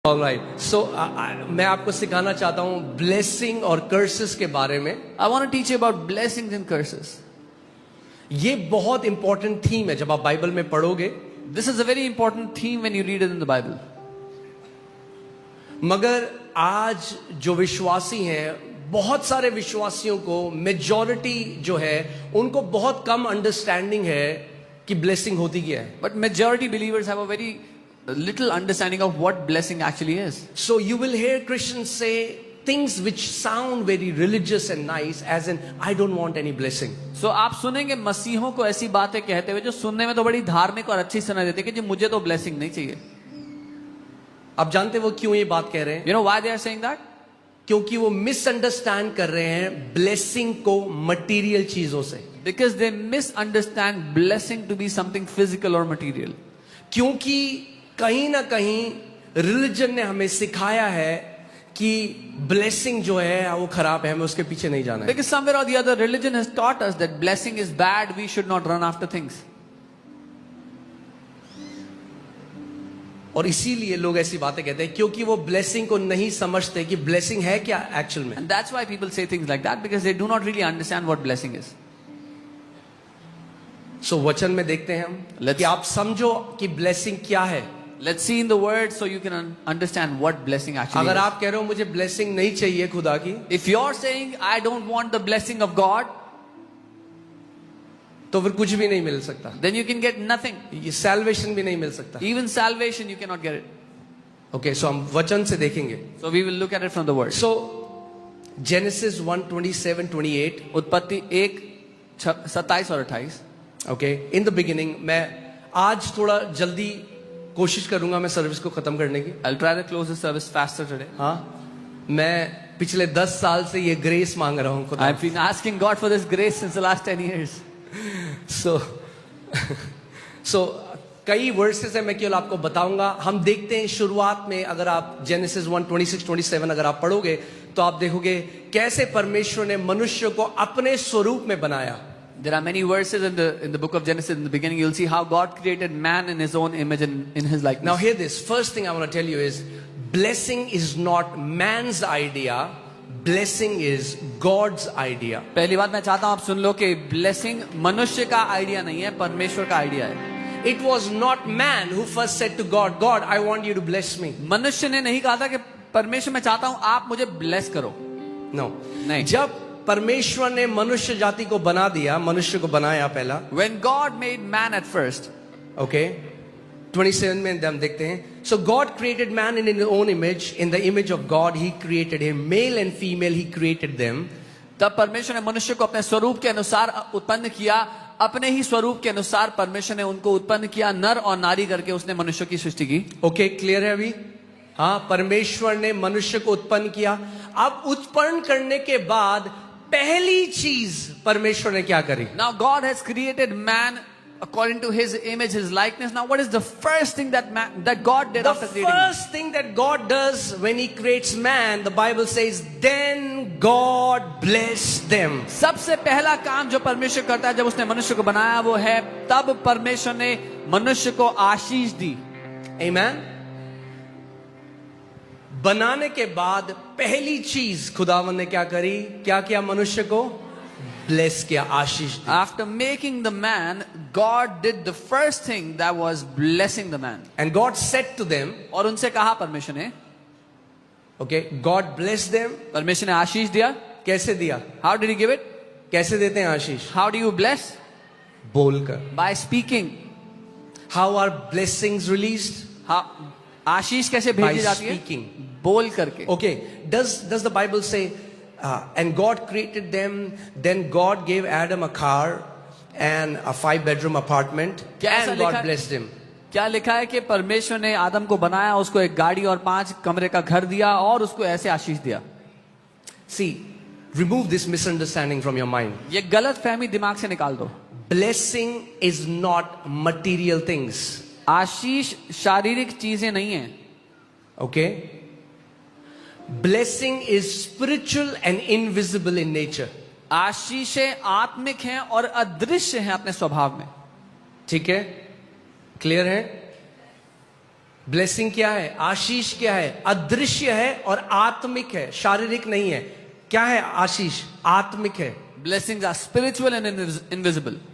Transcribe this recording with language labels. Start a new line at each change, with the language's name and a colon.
English: Alright, so
Hindi: मैं आपको सिखाना चाहता हूँ ब्लेसिंग और कर्सेस के बारे में.
English: I want to teach you about blessings and curses.
Hindi: ये बहुत इंपॉर्टेंट थीम है जब आप बाइबल में पढ़ोगे.
English: This is a very important theme when you read it in the Bible.
Hindi: मगर आज जो विश्वासी हैं, बहुत सारे विश्वासियों को मेजॉरिटी जो है उनको बहुत कम अंडरस्टैंडिंग है कि ब्लेसिंग होती क्या है.
English: But majority believers have a very little understanding of what blessing actually is. So you will hear Christians say things which sound very religious and nice, as in I don't want any blessing.
Hindi: So आप सुनेंगे मसीहों को ऐसी बातें कहते हुए जो सुनने में तो बड़ी धार्मिक और अच्छी सुनाई देती है कि जी मुझे तो ब्लेसिंग नहीं चाहिए. आप जानते वो क्यों ये बात कह रहे हैं?
English: You know why they are saying that?
Hindi: क्योंकि वो मिसअंडरस्टैंड कर रहे हैं ब्लेसिंग को मटेरियल चीजों से.
English: Because they misunderstand blessing to be something physical or material.
Hindi: क्योंकि कहीं ना कहीं रिलीजन ने हमें सिखाया है कि ब्लेसिंग जो है वो खराब है, हमें उसके पीछे नहीं जाना है.
English: Because somewhere or the other religion has taught us that blessing is bad, we should not run after things.
Hindi: और इसीलिए लोग ऐसी बातें कहते हैं क्योंकि वो ब्लेसिंग को नहीं समझते कि ब्लेसिंग है क्या एक्चुअल में.
English: And that's why people say things like that, because they do not really understand what blessing is.
Hindi: सो वचन में देखते हैं हम कि आप समझो कि ब्लेसिंग क्या है.
English: Let's see in the word so you can understand what blessing actually
Hindi: अगर
English: is.
Hindi: आप कह रहे हो मुझे ब्लेसिंग नहीं चाहिए खुदा की,
English: If you're saying I don't want the blessing of God,
Hindi: तो फिर कुछ भी नहीं मिल सकता.
English: then you can get nothing.
Hindi: ये सैल्वेशन भी नहीं मिल सकता.
English: Even salvation you cannot get it.
Hindi: Okay, सो हम वचन से देखेंगे.
English: So we will look at it from the word. So Genesis 1:27-28.
Hindi: उत्पत्ति 1:27 और 28.
English: Okay, in the beginning.
Hindi: मैं आज थोड़ा जल्दी कोशिश करूंगा मैं सर्विस को खत्म करने की.
English: I'll try to close the service faster today.
Hindi: हाँ, मैं पिछले 10 साल से ये ग्रेस मांग रहा हूँ खुदा.
English: I've been asking God for this grace since the last 10 years.
Hindi: सो कई वर्सेस है, मैं केवल आपको बताऊंगा. हम देखते हैं शुरुआत में, अगर आप जेनेसिस 1:26-27 अगर आप पढ़ोगे तो आप देखोगे कैसे परमेश्वर ने मनुष्य को अपने स्वरूप में बनाया.
English: There are many verses in the book of Genesis. In the beginning, you'll see how God created man in His own image and in His likeness. Now hear this. First thing I want to tell you is, blessing is not man's idea. Blessing is God's idea.
Hindi: पहली बात मैं चाहता हूँ आप सुन लो कि blessing मनुष्य का idea नहीं है, परमेश्वर का आइडिया है.
English: It was not man who first said to God, God, I want you to bless me.
Hindi: मनुष्य ने नहीं कहा था कि परमेश्वर मैं चाहता हूँ आप मुझे bless करो.
English: No.
Hindi: नहीं. जब परमेश्वर ने मनुष्य जाति को बना दिया, मनुष्य को बनाया पहला.
English: When God made man at first.
Hindi: Okay. 27 में हम देखते हैं.
English: So God created man in His own image. In the image of God, He created him. Male and female, He created them.
Hindi: तब परमेश्वर ने मनुष्य को अपने स्वरूप के अनुसार उत्पन्न किया. अपने ही स्वरूप के अनुसार परमेश्वर ने उनको उत्पन्न किया, नर और नारी करके उसने मनुष्य की सृष्टि की. Okay, क्लियर है अभी? हाँ, परमेश्वर ने मनुष्य को उत्पन्न किया. अब उत्पन्न करने के बाद पहली चीज परमेश्वर ने क्या करी?
English: Now God has created man according to His image, His likeness. Now what is the first thing that God did after creating man? The first thing that God does when He creates man, the Bible says, then God blessed them.
Hindi: सबसे पहला काम जो परमेश्वर करता है जब उसने मनुष्य को बनाया वो है तब परमेश्वर ने मनुष्य को आशीष दी.
English: Amen.
Hindi: बनाने के बाद पहली चीज खुदावन ने क्या करी? क्या किया? मनुष्य को ब्लेस किया, आशीष दी.
English: After making the man, God did the first thing that was blessing the man. And God said to them,
Hindi: और उनसे कहा परमेश्वर ने,
English: okay, God blessed them.
Hindi: परमेश्वर ने आशीष दिया. कैसे दिया?
English: How did He give it?
Hindi: कैसे देते हैं आशीष?
English: How do you bless?
Hindi: बोलकर.
English: By speaking. How are blessings released?
Hindi: आशीष कैसे भेजी जाती है?
English: Speaking.
Hindi: बोल करके.
English: Okay, does the Bible say, and God created them, then God gave Adam a car and a 5-bedroom apartment, and God blessed him.
Hindi: क्या लिखा है कि परमेश्वर ने आदम को बनाया, उसको एक गाड़ी और 5 कमरे का घर दिया और उसको ऐसे आशीष दिया.
English: See, remove this misunderstanding from your mind.
Hindi: ये गलत फहमी दिमाग से निकाल दो.
English: Blessing is not material things.
Hindi: आशीष शारीरिक चीजें नहीं है.
English: Okay? Blessing is spiritual and invisible in nature.
Hindi: आशीषें आत्मिक हैं और अदृश्य हैं अपने स्वभाव में. ठीक है? क्लियर है? ब्लेसिंग क्या है, आशीष क्या है? अदृश्य है और आत्मिक है, शारीरिक नहीं है। क्या है आशीष? आत्मिक है।
English: Blessings are spiritual and invisible.